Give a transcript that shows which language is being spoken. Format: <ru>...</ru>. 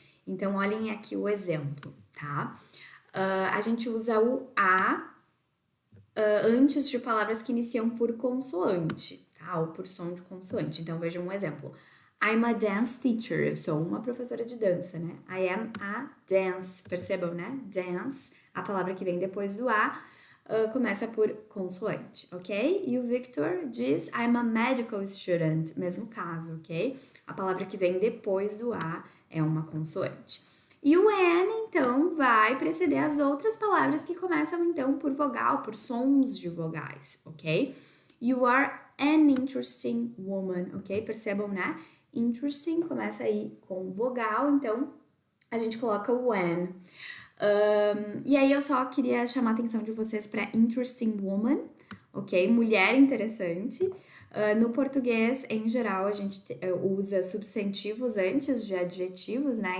<pt>Então, olhem aqui o exemplo, tá? A gente usa o a antes de palavras que iniciam por consoante, tá? Ou por som de consoante. Então, vejam um exemplo.</pt> <en>I'm a dance teacher.</en> <pt>Eu sou uma professora de dança, né?</pt> <en>I am a dance.</en> <pt>Percebam, né? Dance, a palavra que vem depois do a, começa por consoante, ok? E o Victor diz</pt> <en>I'm a medical student.</en> <pt>Mesmo caso, ok? A palavra que vem depois do a é uma consoante. E o an, então, vai preceder as outras palavras que começam, então, por vogal, por sons de vogais, ok?</pt> <en>You are an interesting woman, ok?</en> <pt>Percebam, né? Interesting começa aí com vogal, então a gente coloca o an. E aí eu só queria chamar a atenção de vocês para interesting woman, ok? Mulher interessante. No português, em geral, a gente usa substantivos antes de adjetivos, né?</pt>